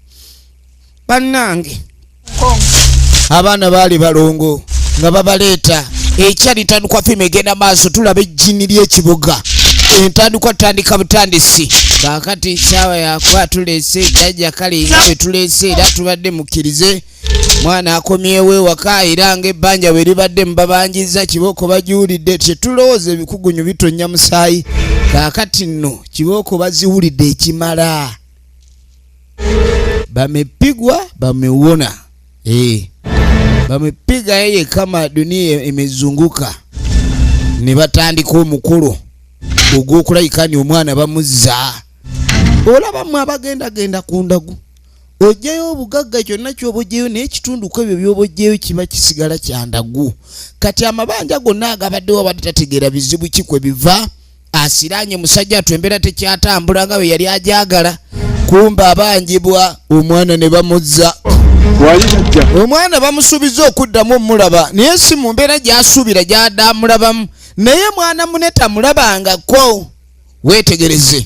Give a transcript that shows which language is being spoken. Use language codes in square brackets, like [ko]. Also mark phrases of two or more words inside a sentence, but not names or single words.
[lg] bannange abaana baali balongo nga babaleeta ekyalitandikwa firimu egenda maaso tulaba ejjini ly'ekibuga entandikwa tutandika butandisi kaakati saawa yakuba tuleese jjajja kale nga bwe tuleese era tubadde mukkirize mwana akomyewo ewaka era ng'ebbanja bwe libadde mubabanjiza kibooko bagiwulidde tetulowooza ebikugunyu bitonnya musaayi kaakati nno kibooko baziwulidde ekimala [sw] bamepigwa bamewona bamepiga yeye kama dunia imezunguka [lg] ne batandika omukolo ogw'okulayikani omwana bamuzza olaba mwe abagenda ku ndagu ojjayo obugagga kyonna ky'obojjeyo naye ekitundu ku ebyo by'obojjeyo kiba kisigala kya ndagu kati amabanja gonna agabaddewo badde tategeera bizibu ki kwe biva asiraanye musajja atwembera tekyatambula nga bwe yali ajagala kumba abanjibwa omwana ne bamuzza omwana bamusuubiza okuddamu omulaba naye si mu mbeera gy'asuubira gy'adda amulabamu naye mwana muneta mulabangako weetegereze